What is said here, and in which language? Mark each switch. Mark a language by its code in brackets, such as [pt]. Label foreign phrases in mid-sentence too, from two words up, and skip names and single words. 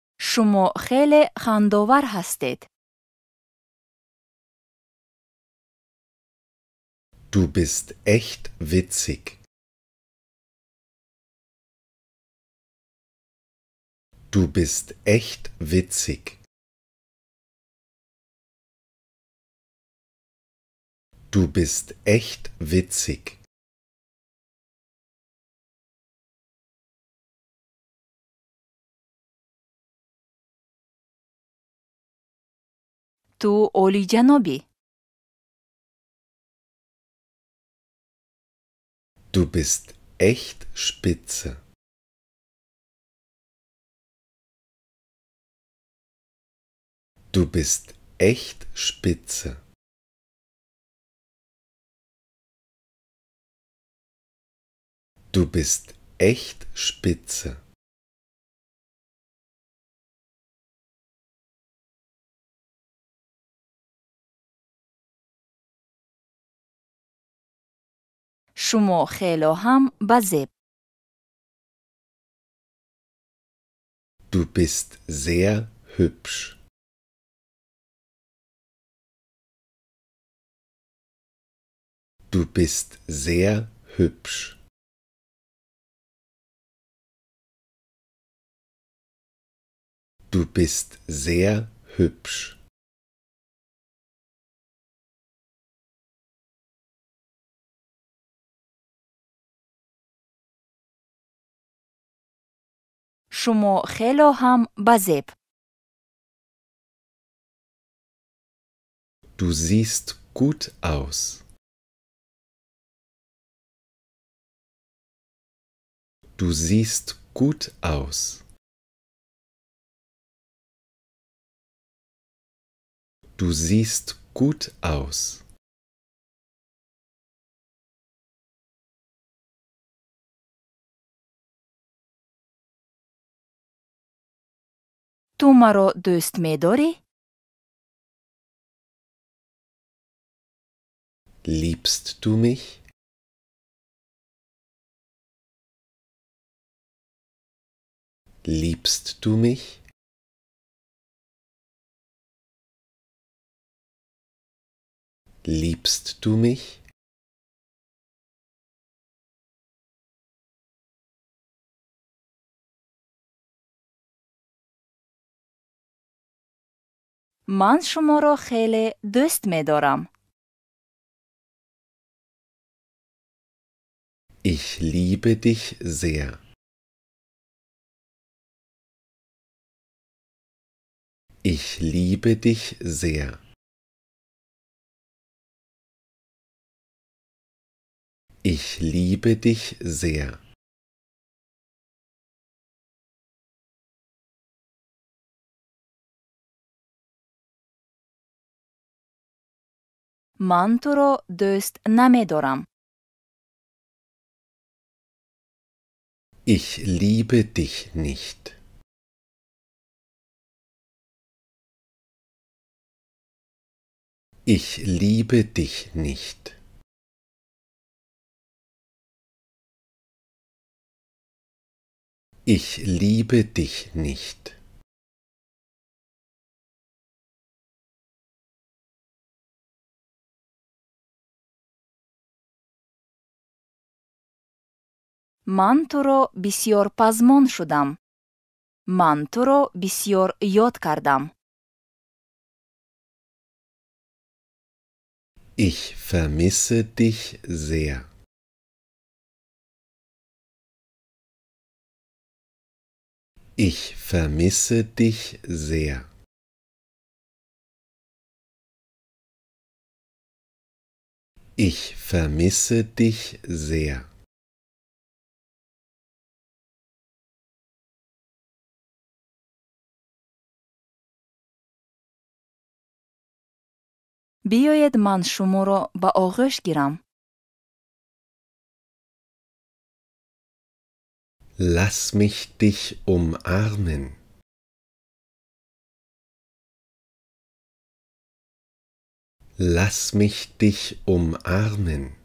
[tg] шумо хеле хандовар ҳастед. [de] Du bist echt witzig. Du bist echt witzig. Du bist echt witzig. [tg] ту олиҷанобӣ. [de] Du bist echt spitze. Du bist echt spitze. Du bist echt spitze. [tg] шумо хело ҳам ба зеб. [de] Du bist sehr hübsch. Du bist sehr hübsch. Du bist sehr hübsch. [tg] шумо хело ҳам ба зеб. [de] Du siehst gut aus. Du siehst gut aus. Du siehst gut aus. [tg] ту маро дӯст медорӣ? [de] Liebst du mich? Liebst du mich? Liebst du mich? [tg] ман шуморо хеле дӯст медорам. [de] Ich liebe dich sehr. Ich liebe dich sehr. Ich liebe dich sehr. [tg] ман туро дӯст намедорам. [de] Ich liebe dich nicht. Ich liebe dich nicht. Ich liebe dich nicht. [tg] ман туро бисьёр пазмон шудам. ман туро бисьёр ёд кардам. [de] Ich vermisse dich sehr. Ich vermisse dich sehr. Ich vermisse dich sehr. [tg] биёед ман шуморо ба оғӯш гирам. [de] Lass mich dich umarmen. Lass mich dich umarmen.